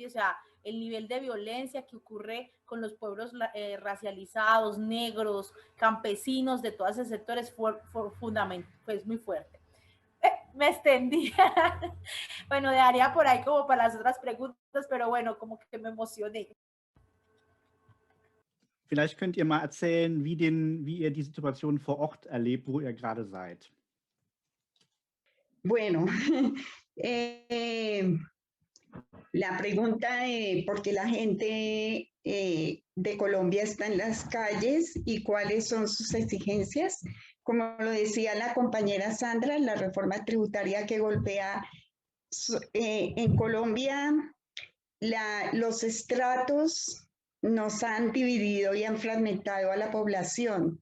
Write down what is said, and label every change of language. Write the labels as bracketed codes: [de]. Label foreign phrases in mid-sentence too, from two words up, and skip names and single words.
[es] O sea, el nivel de violencia que ocurre con los pueblos racializados, negros, campesinos de todos esos sectores es muy fuerte. Me extendí. Bueno, dejaría por ahí como para las otras preguntas, pero bueno, como que me emocioné. [de] Vielleicht könnt ihr mal erzählen, wie ihr die Situation vor Ort erlebt, wo ihr gerade seid. [es] Bueno, la pregunta de por qué la gente de Colombia está en las calles y cuáles son sus exigencias. Como lo decía la compañera Sandra, la reforma tributaria que golpea en Colombia los estratos nos han dividido y han fragmentado a la población.